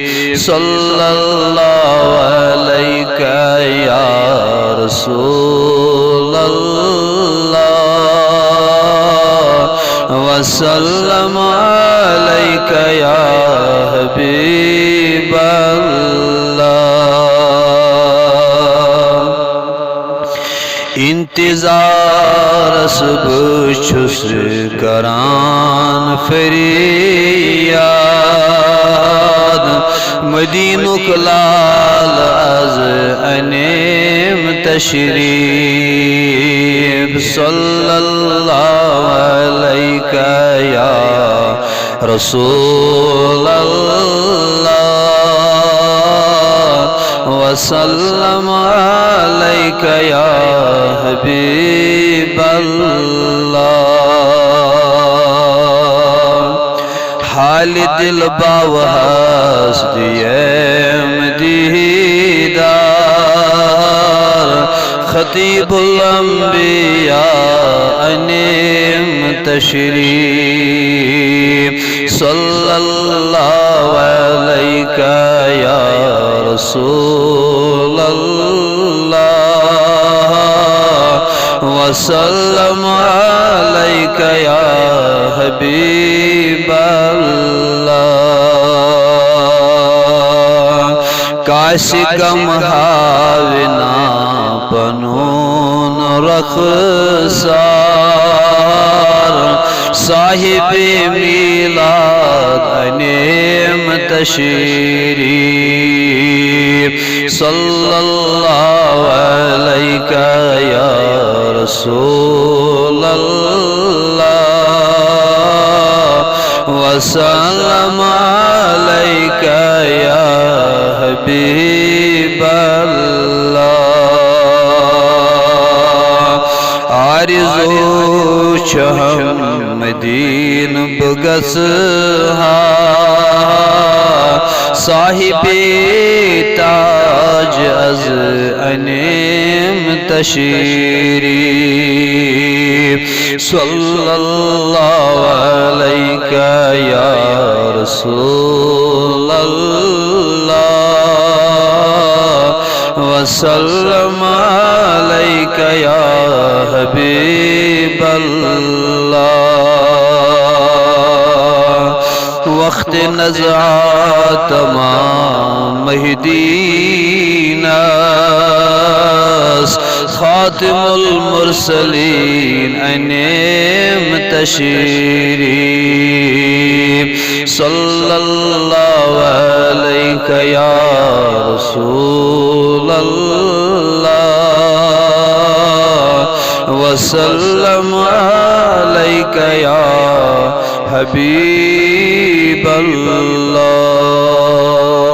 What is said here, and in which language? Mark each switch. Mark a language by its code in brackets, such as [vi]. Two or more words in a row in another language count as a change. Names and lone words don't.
[ar] صلى الله عليك يا رسول الله وسلم عليك يا حبيب الله. [ks] انتظار بچھُس کران فریاد مدینُک لال اَز اَنِم تشریف. [ar] صلى الله عليك يا رسول الله وسلم عليك يا حبيب الله. [ks] حال دِل باوہس دِیم دیدار خطیب الانبیاء اَنِم تشریف. [ar] صلى الله عليك يا رسول الله وسلم عليك يا حبيب الله. [ks] کاشی غم ہاوِنا پنُن رخسار صاحبِ میلاد اَنِم تشریف. [ar] صلى الله عليك يا رسول الله وسلم عليك يا حبيب [ks] الله آرزو محمدین بگس صاحبِ تاج اَز اَنِم تشریف [ar] صلى الله عليك يا رسول الله وسلم عليك يا حبيب الله [ks] وقت نزع تمام مہدیناس خاتم المرسلین اَنِم [ar] تشريف صلى الله عليك يا رسول الله وسلم عليك يا حبيب الله